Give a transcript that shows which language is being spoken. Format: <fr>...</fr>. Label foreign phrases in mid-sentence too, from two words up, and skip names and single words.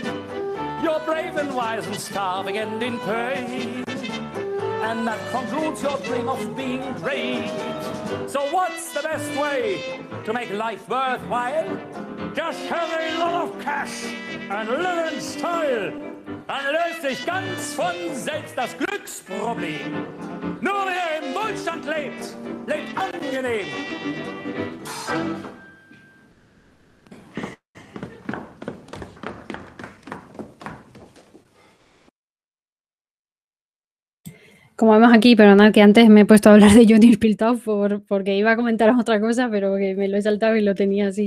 <en>You're brave and wise and starving and in pain. And that concludes your dream of being great. So what's the best way to make life worthwhile? Just have a lot of cash and live in style.</en> <de>Dann löst sich ganz von selbst das Glücksproblem. Nur wer im Wohlstand lebt, lebt angenehm.</de> <es>Como vemos aquí, perdonad que antes me he puesto a hablar de Johnny Split Off porque iba a comentaros otra cosa, pero que me lo he saltado y lo tenía así.</es>